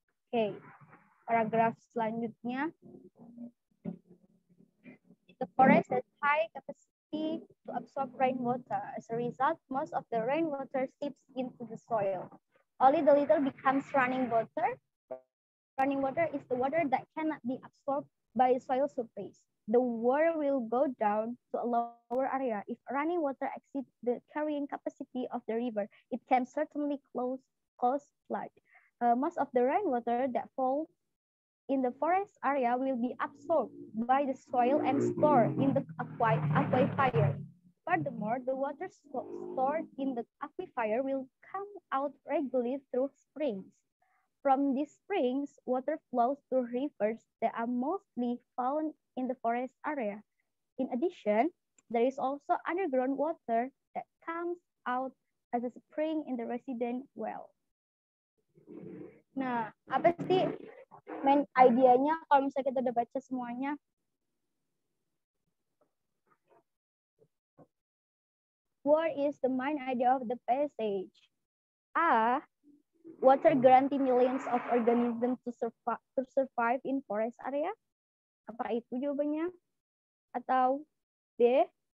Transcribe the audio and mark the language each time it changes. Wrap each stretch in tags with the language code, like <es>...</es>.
<id>Oke, paragraf selanjutnya.</id> <en>The forest has high capacity to absorb rainwater. As a result, most of the rainwater seeps into the soil. Only the little becomes running water. Running water is the water that cannot be absorbed by the soil surface. The water will go down to a lower area. If running water exceeds the carrying capacity of the river, it can certainly cause flood. Most of the rainwater that falls in the forest area will be absorbed by the soil and stored in the aquifer. Furthermore, the water stored in the aquifer will come out regularly through springs. From these springs, water flows to rivers that are mostly found in the forest area. In addition, there is also underground water that comes out as a spring in the resident well.</en> <id>Nah, apa sih main idenya kalau misalnya kita udah baca semuanya?</id> <en>What is the main idea of the passage? A. Water guarantee millions of organisms to survive in forest area.</en> <id>Apakah itu jawabannya? Atau B.</id>